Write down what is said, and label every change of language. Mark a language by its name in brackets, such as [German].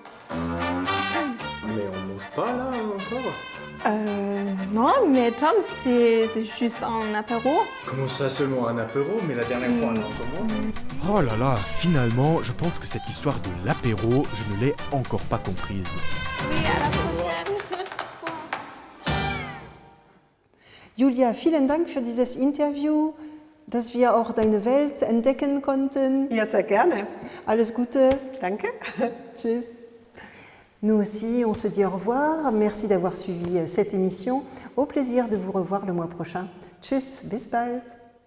[French] Mais on mange pas là encore? Non, mais Tom, c'est juste un apéro. Comment ça seulement un apéro? Mais la dernière fois on en commande. Oh là là, finalement, je pense que cette histoire de l'apéro, je ne l'ai encore pas comprise. Oui, à la prochaine. [German] Julia, vielen Dank für dieses Interview, dass wir auch deine Welt entdecken konnten. Ja, sehr gerne. Alles Gute. Danke. Tschüss. [French] Nous aussi, on se dit au revoir. Merci d'avoir suivi cette émission. Au plaisir de vous revoir le mois prochain. [German] Tschüss, bis bald.